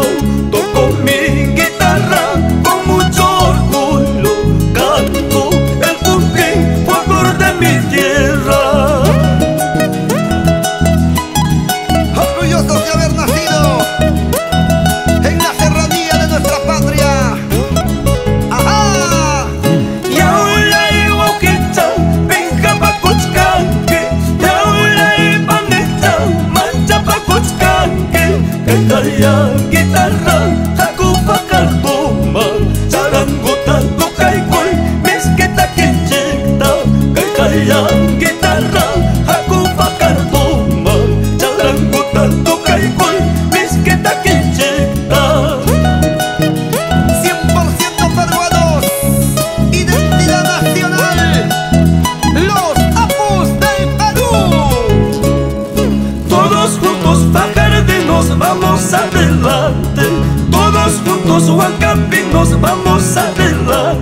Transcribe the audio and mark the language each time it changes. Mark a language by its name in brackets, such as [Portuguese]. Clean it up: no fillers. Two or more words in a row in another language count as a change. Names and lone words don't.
[Spanish] Toco mi guitarra con mucho orgullo. Canto el puntín, folclor de mi tierra. Orgullosos de haber nacido en la serranía de nuestra patria. ¡Ajá! [Quechua] Yaulay waukicha, pinja pakuchkanke. Yaulay panecha, mancha pakuchkanke. Kaytayan guitarra, haku fakartuma, charanguta tukaykuy, miskita kinchikta. Kaytayan guitarra, haku fakartuma, charanguta tukaykuy, miskita kinchikta. [Spanish] 100% peruanos, identidad nacional, los apus del Perú. Todos juntos fajardinos vamos adelante. Todos juntos huancapinos vamos adelante.